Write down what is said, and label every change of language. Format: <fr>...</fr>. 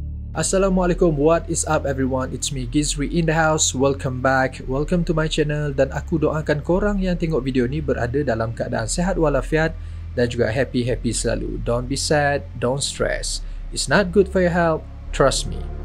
<en>Assalamualaikum, what is up everyone? It's me Gizri in the house. Welcome back, welcome to my channel.</en> <ms>Dan aku doakan korang yang tengok video ni berada dalam keadaan sehat walafiat dan juga happy selalu.</ms> <en>Don't be sad, don't stress. It's not good for your health, trust me.</en>